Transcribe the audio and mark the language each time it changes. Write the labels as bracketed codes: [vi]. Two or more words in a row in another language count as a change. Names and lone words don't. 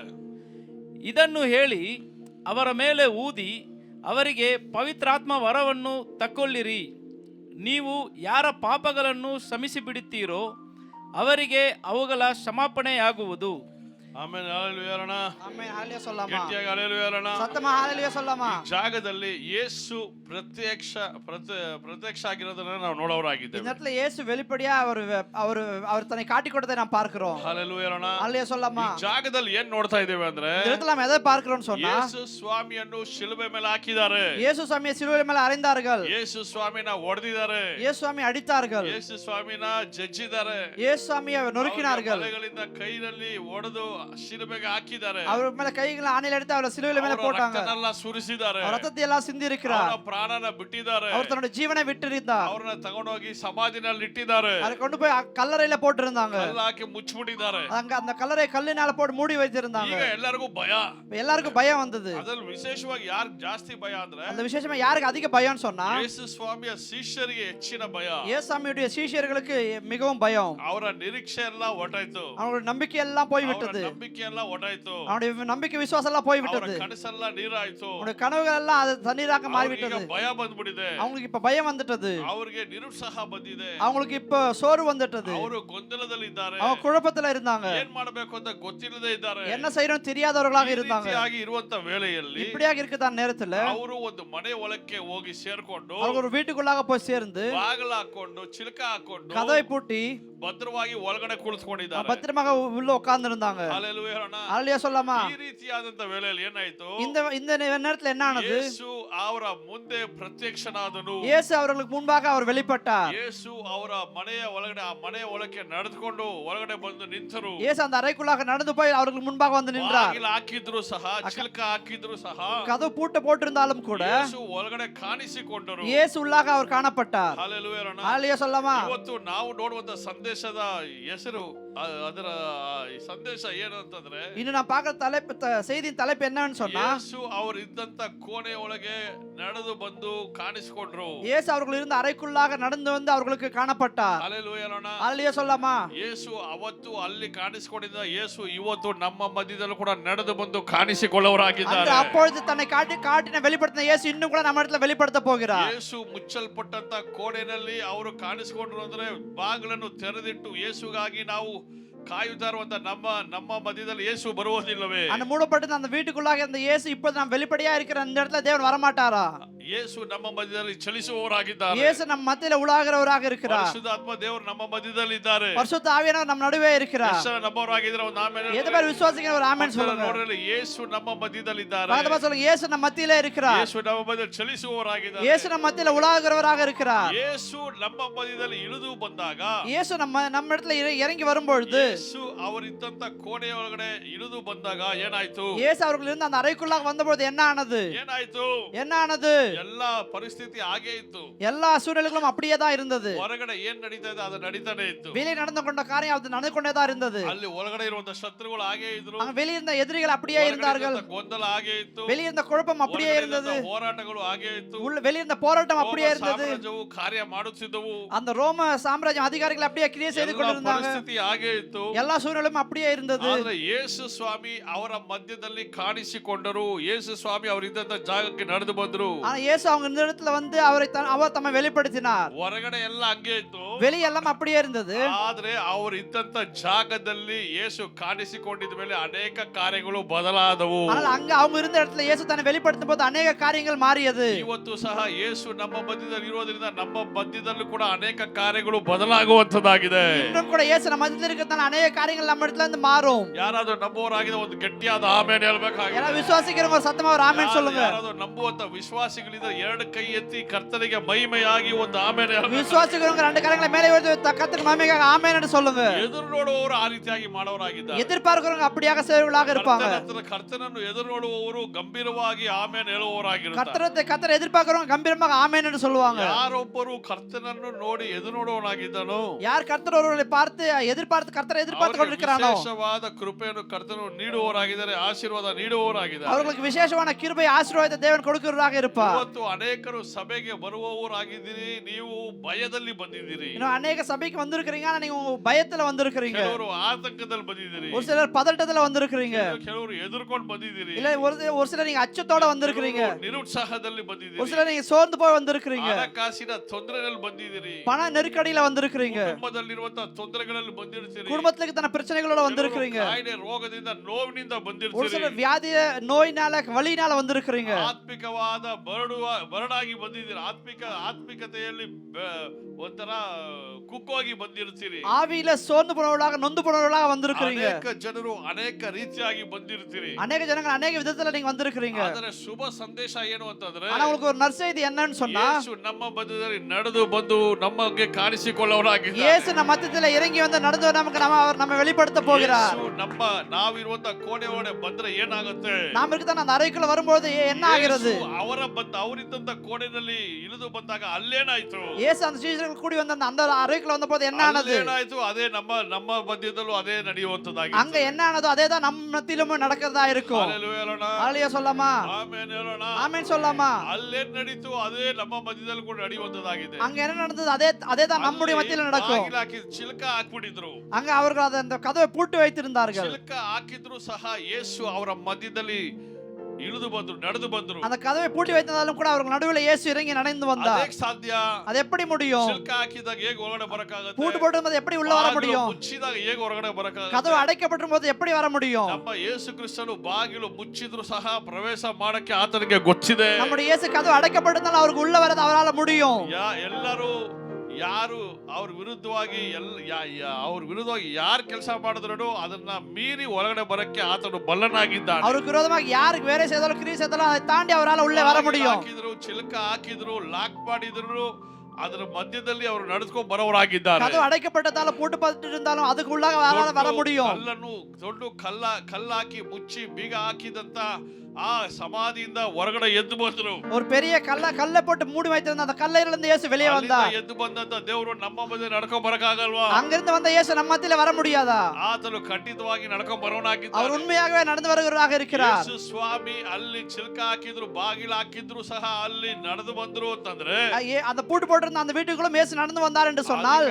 [kn] ಇದನ್ನು ಹೇಳಿ ಅವರ ಮೇಲೆ ಊದಿ ಅವರಿಗೆ ಪವಿತ್ರಾತ್ಮ ವರವನ್ನು ತಕ್ಕೊಳ್ಳಿರಿ. ನೀವು ಯಾರ ಪಾಪಗಳನ್ನು ಕ್ಷಮಿಸಿಬಿಡುತ್ತೀರೋ ಅವರಿಗೆ ಅವುಗಳ ಕ್ಷಮಾಪಣೆಯಾಗುವುದು. ಆಮೇಲೆ ಹಲ್ಲೆಲೂಯಾ ಅಣ್ಣ. [ta] ஆமென். ஹalleluya சொல்லாமா? [kn] ಗಟ್ಟಿಯಾಗಿ ಹಲ್ಲೆಲೂಯಾ ಅಣ್ಣ. [ta] சத்தமா ஹalleluya சொல்லாமா? [kn] ಜಾಗದಲ್ಲಿ ಯೇಸು ಪ್ರತ್ಯಕ್ಷ ಆಗಿರೋದನ್ನ ನಾವು ನೋಡೋರಾಗಿದ್ದೇವೆ. [ta] இந்த இடத்துல இயேசு வெளிப்படையா அவர் தன்னை காட்டிக் கொடுத்ததை நாம் பார்க்கிறோம். [kn] ಹಲ್ಲೆಲೂಯಾ ಅಣ್ಣ. [ta] ஹalleluya சொல்லாமா? [kn] ಈ ಜಾಗದಲ್ಲಿ ಏನ್ ನೋಡ್ತಾ ಇದ್ದೇವೆ ಅಂದ್ರೆ [ta] இந்த இடத்துல நாம் எதை பார்க்கிறோம்னு சொன்னா, [kn] ಯೇಸು ಸ್ವಾಮಿಯನ್ನು ಶಿಲುಬೆ ಮೇಲೆ ಹಾಕಿದ್ದಾರೆ. [ta] இயேசு சாமியை சிலுவை மேல அறைந்தார்கள். [kn] ಯೇಸು ಸ್ವಾಮಿನ ಹೊಡೆದಿದ್ದಾರೆ. [ta] இயேசு சாமி அடித்தார்கள். [kn] ಯೇಸು ಸ್ವಾಮಿನ ಜಜ್ಜಿದ್ದಾರೆ. [ta] இயேசு சாமியை நொறுக்கினார்கள். [kn] ಬಲೆಗಳಿಂದ ಕೈಯಲ್ಲಿ ಹೊಡೆದು ಶಿಲುಬೆಗೆ ಹಾಕಿದ್ದಾರೆ. [ta] அவர் மேல கைகளை ஆணில எடுத்து அவரை சிலுவையில மேல போட்டாங்க. [kn] ರಕ್ತನೆಲ್ಲ ಸುರಿಸಿದ್ದಾರೆ. [ta] அவர் ரத்தத்தை எல்லாம் சிந்தி இருக்கிறார். [kn] ಅವರ ಪ್ರಾಣನ ಬಿಟ್ಟಿದ್ದಾರೆ. [ta] அவர் தன்னுடைய ஜீவனை விட்டிருந்தார். [kn] ಅವರನ್ನ ತಗೊಂಡೋಗಿ ಸಮಾಧಿನಲ್ಲಿ ಇಟ್ಟಿದ್ದಾರೆ. [ta] அதை கொண்டு போய் கல்லறையில போட்டிருந்தாங்க. [kn] ಕಲ್ಲು ಹಾಕಿ ಮುಚ್ಚಿಬಿಟ್ಟಿದ್ದಾರೆ. [ta] அங்க அந்த கல்லறை கல்லினால போட்டு மூடி வைத்திருந்தாங்க. [kn] ಈಗ ಎಲ್ಲರಿಗೂ ಭಯ. [ta] எல்லாருக்கும் பயம் வந்தது. [kn] ಅದ್ರಲ್ಲಿ ವಿಶೇಷವಾಗಿ ಯಾರು ಜಾಸ್ತಿ ಭಯ ಅಂದ್ರೆ [ta] அந்த விசேஷமா யாருக்கு அதிக பயம்னு சொன்னா, [kn] ಯೇಸು ಸ್ವಾಮಿಯ ಶಿಷ್ಯರಿಗೆ ಹೆಚ್ಚಿನ ಭಯ. [ta] இயேசு சாமியுடைய சீஷர்களுக்கு மிகவும் பயம். [kn] ಅವರ ನಿರೀಕ್ಷೆ ಎಲ್ಲ ಹೊರಟಾಯ್ತು. [ta] அவங்களுடைய நம்பிக்கை எல்லாம் போய் விட்டது. [kn] ನಂಬಿಕೆ ಎಲ್ಲ ಹೊರಟಾಯ್ತು. [ta] அவனுடைய நம்பிக்கை விசுவாசம் எல்லாம் போய் விட்டது. [kn] ಅವರ ಕನಸೆಲ್ಲ ನೀರಾಯ್ತು. [ta] அவனுடைய கனவுகள் எல்லாம் அது தண்ணீராக மாறி விட்டது. [kn] ಭಯ ಬಂದ್ಬಿಟ್ಟಿದೆ. [ta] அவங்களுக்கு இப்ப பயம் வந்துட்டது. [kn] ಅವರಿಗೆ ನಿರುತ್ಸಾಹ ಬಂದಿದೆ. [ta] அவங்களுக்கு இப்ப சோர்வு வந்துட்டது. [kn] ಅವರು ಗೊಂದಲದಲ್ಲಿದ್ದಾರೆ. [ta] அவங்க குழப்பத்துல இருந்தாங்க. [kn] ಏನ್ ಮಾಡಬೇಕು ಅಂತ ಗೊತ್ತಿಲ್ಲದೆ ಇದ್ದಾರೆ. [ta] என்ன செய்யணும் தெரியாதவர்களாக இருந்தாங்க. [kn] ಈ ರೀತಿಯಾಗಿ ಇರುವಂತ ವೇಳೆಯಲ್ಲಿ [ta] இப்படியாக இருக்குதா நேரத்துல [kn] ಅವರು ಒಂದು ಮನೆ ಒಳಕ್ಕೆ ಹೋಗಿ ಸೇರ್ಕೊಂಡು [ta] அவங்க ஒரு வீட்டுக்குள்ளாக போய் சேர்ந்து [kn] ಬಾಗಿಲು ಹಾಕೊಂಡು ಚಿಲಕ ಹಾಕೊಂಡು [ta] கதவை பூட்டி [kn] ಭದ್ರವಾಗಿ ಒಳಗಡೆ ಕುಳಿತುಕೊಂಡಿದ್ದಾರೆ. [ta] பத்திரமாக உள்ள உட்கார்ந்து இருந்தாங்க. [kn] Hallelujah ಹೇಳೋಣ. [ta] அல்லேலூயா சொல்லலாமா? [kn] ಈ ರೀತಿಯಾದಂತ ವೇಳೆಯಲ್ಲಿ ಏನಾಯ್ತು? [ta] இந்த நேரத்துல என்ன ஆனது? [kn] ಯೇಸು ಅವರ ಮುಂದೆ ಪ್ರತ್ಯಕ್ಷನಾದನು. [ta] இயேசு அவர்களுக்கு முன்பாக அவர் வெளிப்பட்டார். [kn] ಯೇಸು ಅವರ ಮನೆಯ ಒಳಗಡೆ ಆ ಮನೆಯ ಒಳಕ್ಕೆ ನಡೆದುಕೊಂಡು ಒಳಗಡೆ ಬಂದು ನಿಂತರು. [ta] இயேசு அந்த அறைக்குள்ளாக நடந்து போய் அவர்களுக்கு முன்பாக வந்து நின்றார். [kn] ಬಾಗಿಲು ಹಾಕಿದ್ರು ಸಹ, ಚಿಲಕ ಹಾಕಿದ್ರು ಸಹ, [ta] கதவு பூட்டு போட்டிருந்தாலும் கூட [kn] ಯೇಸು ಒಳಗಡೆ ಕಾಣಿಸಿಕೊಂಡರು. [ta] இயேசு உள்ளாக அவர் காணப்பட்டார். [kn] Hallelujah ಹೇಳೋಣ. [ta] அல்லேலூயா சொல்லலாமா? [kn] ಇವತ್ತು ನಾವು ನೋಡುವಂತ ಸಂದೇಶದ ಹೆಸರು ಅದರ ಸಂದೇಶ ಏನು ಅಂತಂದ್ರೆ, [ta] இன்னும் நான் பார்க்கிற தலைப்பு செய்தியின் தலைப்பு என்னன்னு சொன்னா, [kn] ಯೇಸು ಅವರು ಇದ್ದಂತ ಕೋಣೆ ಒಳಗೆ ನಡೆದು ಬಂದು ಕಾಣಿಸಿಕೊಂಡ್ರು. [ta] இயேசு அவர்கள் இருந்த அறைக்குள்ளாக நடந்து வந்து அவர்களுக்கு காணப்பட்டார். [kn] Hallelujah ಹೇಳೋಣ. [ta] அல்லேலூயா சொல்லலாமா? [kn] ಯೇಸು ಅವತ್ತು ಅಲ್ಲಿ ಕಾಣಿಸಿಕೊಂಡಿದ್ದ ಯೇಸು ಇವತ್ತು ನಮ್ಮ ಮಧ್ಯದಲ್ಲೂ ಕೂಡ ನಡೆದು ಬಂದು ಕಾಣಿಸಿಕೊಳ್ಳುವರಾಗಿದ್ದಾರೆ. [ta] அந்த அப்பொழுது தன்னை காட்டின வெளிப்படுத்தின இயேசு இன்னும் கூட நம்ம இடத்துல வெளிப்படுத்த போகிறார். [kn] ಯೇಸು ಮುಚ್ಚಲ್ಪಟ್ಟಂತ ಕೋಣೆನಲ್ಲಿ ಅವರು ಕಾಣಿಸಿಕೊಂಡ್ರು ಅಂದ್ರೆ ಬಾಗಿಲನ್ನು ತೆರೆದಿಟ್ಟು ಯೇಸುಗಾಗಿ ನಾವು ಕಾಯುತ್ತಾ ಇರುವಂತ ನಮ್ಮ ಮಧ್ಯದಲ್ಲಿ ಯೇಸು ಬರುವುದಿಲ್ಲವೇ? [ta] அந்த மூடப்பட்ட அந்த வீட்டுக்குள்ளாக அந்த இயேசு இப்போது நாம் வெளிப்படையா இருக்கிற அந்த இடத்துல தேவன் வரமாட்டாரா? [kn] ಯೇಸು ನಮ್ಮ ಮಧ್ಯದಲ್ಲಿ ಚಲಿಸುವವರಾಗಿದ್ದಾರೆ. [ta] இயேசு நம்ம மத்தியில உலாகிறவராக இருக்கிறார். [kn] ಪರಿಶುದ್ಧಾತ್ಮ ದೇವರು ನಮ್ಮ ಮಧ್ಯದಲ್ಲಿ ಇದ್ದಾರೆ. [ta] பரிசுத்த ஆவியானவர் நம்ம நடுவே இருக்கிறார். [kn] ಯೇಸು ನಮ್ಮವರಾಗಿದ್ದಾರೆ. ಒಂದು ಆಮೆನ್. [ta] எது பேர் விசுவாசிக்கிற ஒரு ஆமென் சொல்லுங்க. [kn] ನೋಡ್ರಿ, ಯೇಸು ನಮ್ಮ ಮಧ್ಯದಲ್ಲಿ ಇದ್ದಾರೆ. [ta] பக்கத்துல சொல்லுங்க, இயேசு நம்ம மத்தியில இருக்கிறார். [kn] ಯೇಸು ನಮ್ಮ ಮಧ್ಯದಲ್ಲಿ ಚಲಿಸುವವರಾಗಿದ್ದಾರೆ. [ta] இயேசு நம்ம மத்தியில உலாகிறவராக இருக்கிறார். [kn] ಯೇಸು ನಮ್ಮ ಮಧ್ಯದಲ್ಲಿ ಇಳಿದು ಬಂದಾಗ, [ta] இயேசு நம்ம இடத்துல இறங்கி வரும்பொழுது, [kn] ಯೇಸು ಅವರಿದ್ದಂತ ಕೋಣೆಯ ಒಳಗಡೆ ಇಳಿದು ಬಂದಾಗ ಏನಾಯ್ತು? [ta] இயேசு அவர்கள் இருந்த அந்த அறைக்குள்ளாக வந்தபொழுது என்ன ஆனது? [kn] ಏನಾಯ್ತು? ಎಲ್ಲಾ ಪರಿಸ್ಥಿತಿ ಹಾಗೆ ಇತ್ತು. [ta] எல்லா சூழ்நிலைகளும் அப்படியே தான் இருந்தது. [kn] ಹೊರಗಡೆ ಏನ್ ನಡೀತಾ ಇದೆ ಅದು ನಡೀತಾನೆ ಇತ್ತು. [ta] வெளியே நடந்து கொண்ட காரியம் அது நடந்து கொண்டே தான் இருந்தது. [kn] ಅಲ್ಲಿ ಒಳಗಡೆ ಇರುವಂತ ಶತ್ರುಗಳು ಹಾಗೆ ಇದ್ರು. [ta] அங்க வெளியே இருந்த எதிரிகள் அப்படியே இருந்தார்கள். [kn] ಗೊಂದಲ ಹಾಗೆ ಇತ್ತು. [ta] வெளியே இருந்த குழப்பம் அப்படியே இருந்தது. [kn] ಹೋರಾಟಗಳು ಹಾಗೆ ಇತ್ತು. [ta] வெளியே இருந்த போராட்டம் அப்படியே இருந்தது. [kn] ಸಾಮ್ರಾಜ್ಯವು ಕಾರ್ಯ ಮಾಡುತ್ತಿದ್ದವು. [ta] அந்த ரோம சாம்ராஜ்யம் அதிகாரிகள் அப்படியே கிரியை செய்து கொண்டிருந்தாங்க. [kn] ಪರಿಸ್ಥಿತಿ ಹಾಗೆ ಇತ್ತು. [ta] எல்லா சூழ்நிலையும் அப்படியே இருந்தது. [kn] ಆದ್ರೆ ಯೇಸು ಸ್ವಾಮಿ ಅವರ ಮಧ್ಯದಲ್ಲಿ ಕಾಣಿಸಿಕೊಂಡರು. ಯೇಸು ಸ್ವಾಮಿ ಅವರಿದ್ದಂತ ಜಾಗಕ್ಕೆ ನಡೆದು ಬಂದರು. [ta] ஆனா இயேசு அவங்க இந்த இடத்துல வந்து அவர் தம்மை வெளிப்படுத்தினார். [kn] ಹೊರಗಡೆ ಎಲ್ಲ ಹಂಗೆ ಇತ್ತು. [ta] வெளியே எல்லாம் அப்படியே இருந்தது. [kn] ಆದ್ರೆ ಅವರು ಇದ್ದಂತ ಜಾಗದಲ್ಲಿ ಯೇಸು ಕಾಣಿಸಿಕೊಂಡಿದ ಮೇಲೆ ಅನೇಕ ಕಾರ್ಯಗಳು ಬದಲಾದವು. [ta] ஆனால் அங்க அவங்க இருந்த இடத்துல இயேசு தன்னை வெளிப்படுத்தும் போது அநேக காரியங்கள் மாறியது. [kn] ಇವತ್ತು ಸಹ ಯೇಸು ನಮ್ಮ ಮಧ್ಯದಲ್ಲಿ ಇರೋದ್ರಿಂದ ನಮ್ಮ ಮಧ್ಯದಲ್ಲೂ ಕೂಡ ಅನೇಕ ಕಾರ್ಯಗಳು ಬದಲಾಗುವಂತದ್ದಾಗಿದೆ. [ta] இன்னும் கூட இயேசு நம்ம மத்தியில இருக்கிறதால அநேக காரியங்கள் நம்ம இடத்துல இருந்து மாறும். [kn] ಯಾರಾದ್ರೂ ನಂಬುವವರಾಗಿದೆ ಒಂದು ಗಟ್ಟಿಯಾದ ಆಮೆನ್ ಹೇಳ್ಬೇಕಾಗಿದೆ. [ta] யாராவது விசுவாசிக்கிறவங்க சத்தமா ஒரு ஆமென் சொல்லுங்க. [kn] ಯಾರಾದ್ರೂ ನಂಬುವಂತ ವಿಶ್ವಾಸಿಗಳಿದ್ರೆ ಎರಡು ಕೈ ಎತ್ತಿ ಕರ್ತನಿಗೆ ಮಹಿಮೆಯಾಗಿ ಒಂದು ಆಮೆನ್ ಹೇಳ್ಬೇಕು. [ta] விசுவாசிக்கிறவங்க ரெண்டு கரங்களை மேலே உயர்த்தி கர்த்தருக்கு மகிமையாக ஆமென் என்று சொல்லுங்க. [kn] ಎದುರು ನೋಡುವವರು ಆ ರೀತಿಯಾಗಿ ಮಾಡೋರಾಗಿದ್ದಾರೆ. [ta] எதிர்பார்க்கிறவங்க அப்படியாக செய்வர்களாக இருப்பாங்க. [kn] ಕರ್ತನನ್ನು ಎದುರು ನೋಡುವವರು ಗಂಭೀರವಾಗಿ ಆಮೆನ್ ಹೇಳುವವರಾಗಿರುತ್ತಾರೆ. [ta] கர்த்தரை எதிர்பார்க்கிறவங்க கம்பீரமாக ஆமென் என்று சொல்லுவாங்க. [kn] ಯಾರೊಬ್ಬರು ಕರ್ತನನ್ನು ನೋಡಿ ಎದುರು ನೋಡುವವನಾಗಿದ್ದಾನೋ, [ta] யார் கர்த்தர் ஒருவரை பார்த்து எதிர்பார்த்து கர்த்தரை எதிர்பார்த்து கொண்டிருக்கிறானோ, [kn] ವಿಶೇಷವಾದ ಕೃಪೆಯನ್ನು ಕರ್ತನು ನೀಡುವವರಾಗಿದ್ದಾರೆ, ಆಶೀರ್ವಾದ ನೀಡುವವರಾಗಿದ್ದಾರೆ. [ta] அவர்களுக்கு விசேஷமான கிருபை ஆசீர்வாதத்தை தேவன் கொடுக்கிறவராக இருப்பார். [kn] ಇವತ್ತು ಅನೇಕರು ಸಭೆಗೆ ಬರುವವರಾಗಿದ್ದೀರಿ, ನೀವು ಭಯದಲ್ಲಿ ಬಂದಿದ್ದೀರಿ. [ta] இன்னும் அநேக சபைக்கு வந்திருக்கிறீங்க, ஆனா நீங்க பயத்துல வந்திருக்கிறீங்க. [kn] ಕೆಲವರು ಆತಂಕದಲ್ಲಿ ಬಂದಿದ್ದೀರಿ. [ta] ஒரு சிலர் பதட்டத்துல வந்திருக்கிறீங்க. [kn] ಕೆಲವರು ಎದುರ್ಕೊಂಡು ಬಂದಿದ್ದೀರಿ. [ta] இல்ல ஒரு சிலர் நீங்க அச்சத்தோட வந்திருக்கிறீங்க. [kn] ನಿರುತ್ಸಾಹದಲ್ಲಿ ಬಂದಿದ್ದೀರಿ. [ta] ஒரு சிலர் நீங்க சோர்ந்து போய் வந்திருக்கிறீங்க. [kn] ಹಣಕಾಸಿನ ತೊಂದರೆಯಲ್ಲಿ ಬಂದಿದ್ದೀರಿ. [ta] பண நெருக்கடியில வந்திருக்கிறீங்க. [kn] ಕುಟುಂಬದಲ್ಲಿರುವಂತ ತೊಂದರೆಗಳಲ್ಲಿ ಬಂದಿರ್ತೀರಿ. [ta] குடும்பத்துல இருக்கிற பிரச்சனைகளோட வந்திருக்கிறீங்க. [kn] ಕಾಯಿಲೆ ರೋಗದಿಂದ ನೋವಿನಿಂದ [ta] ஒரு [kn] ಬಂದಿರ್ತೀರಿ. [ta] சிலர் வியாதி நோயினால வலியினால வந்திருக்கிறீங்க. [kn] ಆತ್ಮಿಕವಾದ ಬರಡಾಗಿ ಬಂದಿದ್ದೀರಿ. ಆತ್ಮಿಕತೆಯಲ್ಲಿ ಒಂಥರ ಕುಕ್ಕೋಗಿ ಬಂದಿರ್ತೀರಿ. [ta] ஆவியில சோர்ந்து போனவர்களாக நொந்து போனவர்களாக வந்திருக்கிறீங்க. [kn] ಅನೇಕ ಜನರು ಅನೇಕ ರೀತಿಯಾಗಿ ಬಂದಿರ್ತೀರಿ. [ta] அநேக ஜனங்கள் அநேக விதத்துல நீங்க வந்திருக்கிறீங்க. [kn] ಆದರೆ ಶುಭ ಸಂದೇಶ ಏನು ಅಂತಂದ್ರೆ, [ta] ஆனா உங்களுக்கு ஒரு நற்செய்தி என்னன்னு சொன்னா, [kn] ಯೇಸು ನಮ್ಮ ಮಧ್ಯದಲ್ಲಿ ನಡೆದು ಬಂದು ನಮಗೆ ಕಾಣಿಸಿಕೊಳ್ಳುವವರಾಗಿದ್ದಾರೆ. [ta] இயேசு நம்ம மத்தியில இறங்கி வந்து நடந்து நமக்கு நம்ம வெளிப்படுத்த போகிறார். [kn] ಯೇಸು ನಾವಿರುವಂತ ಕೋಣೆ ಒಳಗೆ ಬಂದ್ರೆ ಏನಾಗುತ್ತೆ? [ta] நாம இருக்கிற அந்த அறைக்குள்ள வரும்போது என்ன ஆகிறது? [kn] ಅವರಿದ್ದಂತ ಕೋಣೆಯಲ್ಲಿ ಇಳಿದು ಬಂದಾಗ ಅಲ್ಲೇನಾಯ್ತು? [ta] இயேசு அந்த சீஷர்கள் கூடி வந்த அந்த அறைக்குள்ள வந்தபோது என்ன ஆனது? [kn] ಏನಾಯ್ತು? ಅದೇ ನಮ್ಮ ಮಧ್ಯದಲ್ಲೂ ಅದೇ ನಡೆಯುವಂತದ್ದಾಗಿದೆ. [ta] அங்க என்ன ஆனதோ அதே தான் நம்ம மத்தியிலும் நடக்கிறதா இருக்கும். [kn] ಹಲ್ಲೆಲೂಯಾ ಹೇಳೋಣ. [ta] ஹalleluya சொல்லாமா? [kn] ಆಮೆನ್ ಹೇಳೋಣ. [ta] ஆமென் சொல்லாமா? [kn] ಅಲ್ಲೇನ್ ನಡೀತು ಅದೇ ನಮ್ಮ ಮಧ್ಯದಲ್ಲಿ ಕೂಡ ನಡೆಯುವಂತದ್ದಾಗಿದೆ. [ta] அங்க என்ன நடந்தது அதே தான் நம்முடைய மத்தியில நடக்கும். [kn] ಬಾಗಿಲು ಹಾಕಿ ಚಿಲಕ ಹಾಕ್ಬಿಟ್ಟಿದ್ರು. [ta] அங்க அவர்கள் அந்த கதவை பூட்டி வைத்திருந்தார்கள். [kn] ಚಿಲಕ ಹಾಕಿದ್ರು ಸಹ ಯೇಸು ಅವರ ಮಧ್ಯದಲ್ಲಿ ಇಳಿದು ಬಂದ್ರು, ನಡೆದು ಬಂದ್ರು. [ta] அந்த கதவை பூட்டி வைத்திருந்தாலும் கூட அவர்கள் நடுவில் இயேசு இறங்கி நடந்து வந்தார். [kn] ಅದೇಗ್ ಸಾಧ್ಯ? [ta] அது எப்படி முடியும்? [kn] ಚಿಲಕ ಹಾಕಿದಾಗ ಹೇಗೆ ಹೊರಗಡೆ ಬರಕಾಗುತ್ತೆ? [ta] பூட்டு போடும்போது எப்படி உள்ள வர முடியும்? [kn] ಮುಚ್ಚಿದಾಗ ಹೇಗೆ ಹೊರಗಡೆ ಬರಕಾಗುತ್ತೆ? [ta] கதவு அடைக்கப்பட்டிருக்கும்போது எப்படி வர முடியும்? [kn] ನಮ್ಮ ಯೇಸು ಕ್ರಿಸ್ತನು ಬಾಗಿಲು ಮುಚ್ಚಿದ್ರು ಸಹ ಪ್ರವೇಶ ಮಾಡಕ್ಕೆ ಆತನಿಗೆ ಗೊತ್ತಿದೆ. [ta] நம்முடைய இயேசு கதவு அடைக்கப்பட்டிருந்தாலும் அவருக்கு உள்ள வரது அவரால முடியும். [kn] ಎಲ್ಲರೂ ಯಾರು ಅವ್ರ ವಿರುದ್ಧವಾಗಿ ಅವ್ರ ವಿರುದ್ಧವಾಗಿ ಯಾರು ಕೆಲಸ ಮಾಡಿದ್ರು ಅದನ್ನ ಮೀರಿ ಒಳಗಡೆ ಬರಕ್ಕೆ ಆತನು ಬಲ್ಲನಾಗಿದ್ದಾನೆ. [ta] அவருக்கு விரோதமாக யாருக்கு வேலை செய்தாலும் கிரியை செய்தாலும் அதை தாண்டி அவரால் உள்ளே வர முடியும். [kn] ಹಾಕಿದ್ರು, ಚಿಲಕ ಹಾಕಿದ್ರು, ಲಾಕ್ ಮಾಡಿದ್ರು, ಅದರ ಮಧ್ಯದಲ್ಲಿ ಅವರು ನಡೆದುಕೊಂಡು ಬರೋರಾಗಿದ್ದಾರೆ. [ta] கதவு அடைக்கப்பட்டதால பூட்டப்பட்டு இருந்தாலும் அதுக்கு உள்ளாக அவரால் வர முடியும். [kn] ಕಲ್ಲನ್ನು ದೊಡ್ಡ ಕಲ್ಲಾಕಿ ಮುಚ್ಚಿ ಬೀಗ ಹಾಕಿದಂತ ಆ ಸಮಾಧಿಯಿಂದ ಹೊರಗಡೆ ಎದ್ದು ಬಂದರು. [ta] ஒரு பெரிய கல்லை போட்டு மூடி வைத்திருந்த அந்த கல்லையில இருந்து இயேசு வெளியே வந்தார். [kn] ಎದ್ದು ಬಂದಂತ ದೇವರು ನಮ್ಮ ಮಧ್ಯೆ ನಡ್ಕೊಂಡು ಬರಕಾಗಲ್ವಾ? [ta] அங்கிருந்து வந்த இயேசு நம்ம மத்தியில வர முடியாதா? [kn] ಆತನು ಖಂಡಿತವಾಗಿ ನಡ್ಕೊಂಡು ಬರೋನಾಗಿದ್ದಾನೆ. [ta] அவர் உண்மையாகவே நடந்து வருகிறவராக இருக்கிறார். [kn] ಯೇಸು ಸ್ವಾಮಿ ಅಲ್ಲಿ ಚಿಲ್ಕ ಹಾಕಿದ್ರು, ಬಾಗಿಲು ಹಾಕಿದ್ರು ಸಹ ಅಲ್ಲಿ ನಡೆದು ಬಂದ್ರು ಅಂತಂದ್ರೆ [ta] அந்த பூட்டு போட்டிருந்த அந்த வீட்டுக்குள்ள இயேசு நடந்து வந்தார் என்று சொன்னால்